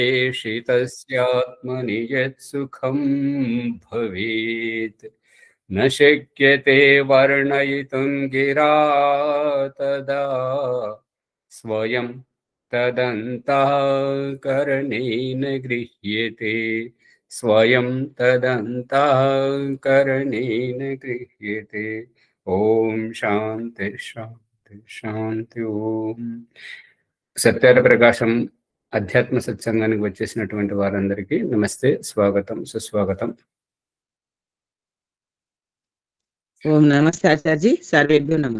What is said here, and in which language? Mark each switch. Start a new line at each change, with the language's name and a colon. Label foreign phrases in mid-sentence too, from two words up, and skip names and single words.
Sanskrit: तस्यात्मनि यत्सुखं भवेत् न शक्यते वर्णयितुं गिरा तदा स्वयं तदन्तःकरणेन गृह्यते स्वयं तदन्तःकरणेन गृह्यते। ఓం శాంతి శాంతి శాంతి ఓం.
Telugu: సత్యాల ప్రకాశం అధ్యాత్మ సత్సంగానికి వచ్చేసినటువంటి వారందరికీ నమస్తే, స్వాగతం, సుస్వాగతం.
Sanskrit: ఓం నమస్తే ఆచార్జీ, సర్వేభ్యో నమః.